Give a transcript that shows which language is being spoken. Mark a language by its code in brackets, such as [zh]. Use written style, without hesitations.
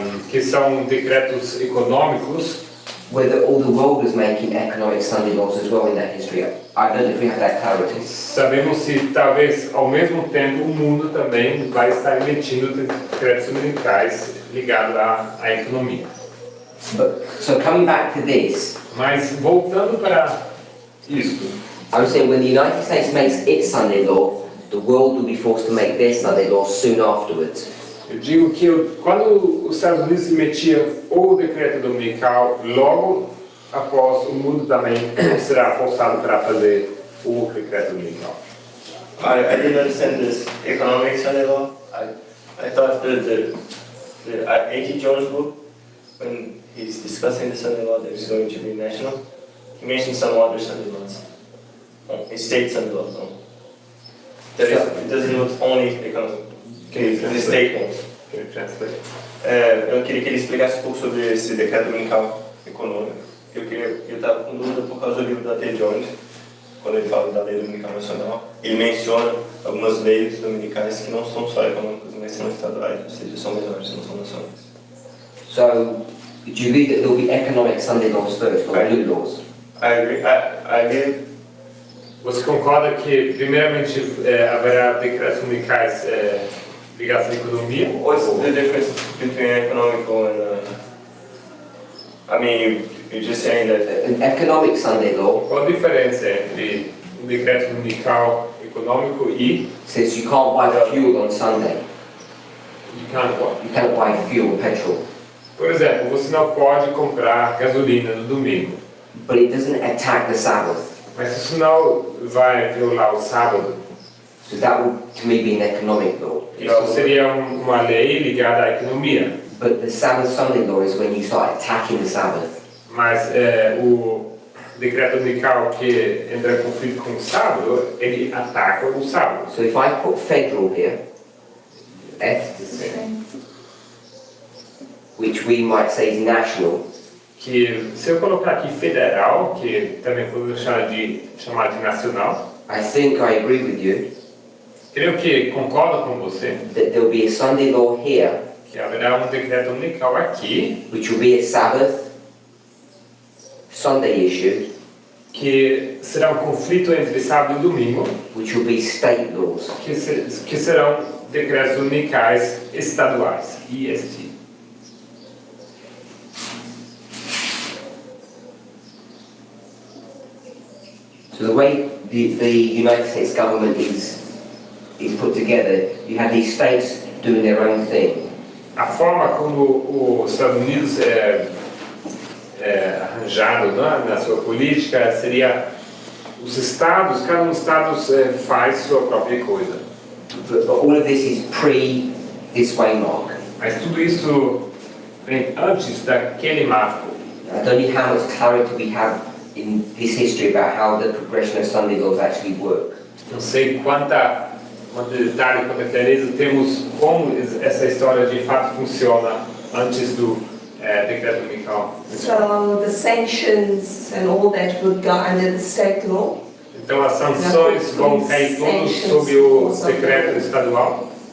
[pt] que são decretos econômicos, [en] whether all the world was making economic Sunday laws as well in that history. I don't know if we have that clarity. [pt] sabemos se talvez ao mesmo tempo o mundo também vai estar emitindo decretos dominicais ligados à economia. [en] But, so coming back to this, [pt] Mas voltando para isto, [en] I'm saying when the United States makes its Sunday law, the world will be forced to make their Sunday law soon afterwards. [pt] eu digo que quando os Estados Unidos emitiam o decreto dominical, logo após o mundo também será forçado para fazer o decreto dominical. [en] I didn't understand this economic Sunday law. I thought the A.T. Jones book, when he's discussing the Sunday law that is going to be national, he mentioned some other Sunday laws, state Sunday laws. It doesn't look only economic. The state ones. Can you translate? [pt] Eu queria que ele explicasse um pouco sobre esse decreto dominical econômico. Eu estava com dúvida por causa do livro da A.T. Jones, quando ele fala da lei dominical nacional. Ele menciona algumas leis dominicais que não são só econômicas, mas são estaduais, ou seja, são menores, não são nacionais. [en] So, do you believe that there will be economic Sunday laws first, or blue laws? I agree. I agree. [pt] Você concorda que primeiramente haverá decretos dominicais ligados à economia? [en] What's the difference between economical and? I mean, you're just saying that. An economic Sunday law [pt] Qual a diferença entre um decreto dominical econômico e [en] says you can't buy fuel on Sunday. You can't what? You can't buy fuel, petrol. [pt] Por exemplo, você não pode comprar gasolina no domingo, [en] But it doesn't attack the Sabbath. [pt] mas isso não vai violar o sábado. [en] So that would, to me, be an economic law. [pt] Isso seria uma lei ligada à economia. [en] But the Sabbath Sunday law is when you start attacking the Sabbath. [pt] Mas o decreto dominical que entra em conflito com o sábado, ele ataca o sábado. [en] So if I put federal here, F, which we might say is national, [pt] Que se eu colocar aqui federal, que também podemos chamar de nacional, [en] I think I agree with you [pt] creio que concordo com você [en] that there will be a Sunday law here, [pt] que haverá um decreto dominical aqui [en] which will be a Sabbath Sunday issue, [pt] que será um conflito entre sábado e domingo, [en] which will be state laws. [pt] que serão decretos dominicais estaduais, EST. [en] So the way the United States government is put together, you have these states doing their own thing. [pt] A forma como os Estados Unidos é arranjado, né, na sua política seria os estados, cada um dos estados faz sua própria coisa. [en] But all of this is pre this waymark. [pt] Mas tudo isso vem antes daquele marco. [en] I don't know how much clarity we have in this history about how the progression of Sunday laws actually work. [pt] Não sei quanto detalhe, quanta clareza temos como essa história de fato funciona antes do decreto dominical. [en] So the sanctions and all that would go under the state law. [pt] Então as sanções vão cair todos sob o decreto estadual.